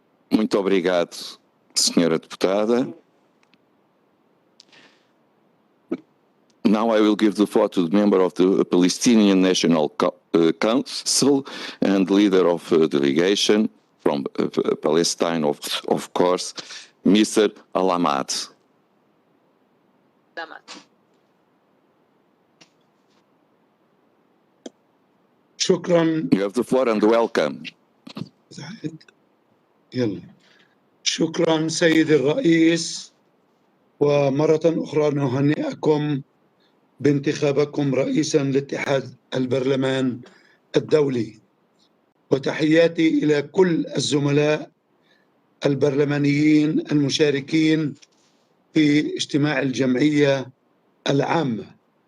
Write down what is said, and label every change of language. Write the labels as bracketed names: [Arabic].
[Portuguese] Muito obrigado, senhora deputada. [English] Now I will give the floor to the member of the Palestinian National Council and leader of a delegation from Palestine, of course, Mr. Alamat. [Arabic] شكرا. [English] You have the floor and welcome. [Arabic] يلا. شكرا سيد الرئيس، ومرة أخرى نهنئكم بانتخابكم رئيسا لاتحاد البرلمان الدولي، وتحياتي إلى كل الزملاء البرلمانيين المشاركين في اجتماع الجمعية العامة.